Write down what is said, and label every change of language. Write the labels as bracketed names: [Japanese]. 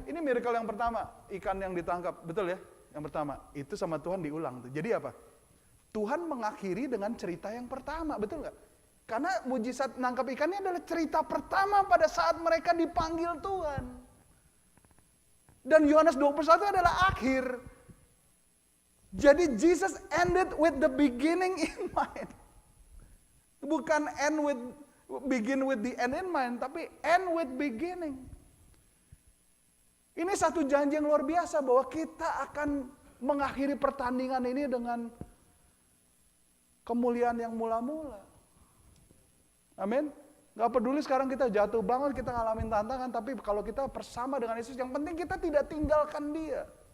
[Indonesian] Ini miracle yang pertama, ikan yang ditangkap. Betul ya? Yang pertama, itu sama Tuhan diulang tuh. Jadi apa? Tuhan mengakhiri dengan cerita yang pertama, betul nggak? Karena mujizat nangkap ikannya adalah cerita pertama pada saat mereka dipanggil Tuhan. Dan Yohanes 21 adalah akhir. Jadi [English] Jesus ended with the beginning in mind. [Indonesian] Bukan [English] begin with the end in mind, [Indonesian] tapi [English] end with beginning. [Indonesian] Ini satu janji yang luar biasa bahwa kita akan mengakhiri pertandingan ini dengan kemuliaan yang mula-mula. Amin. Gak peduli sekarang kita jatuh banget, kita ngalamin tantangan, tapi kalau kita bersama dengan Yesus, yang penting kita tidak tinggalkan Dia.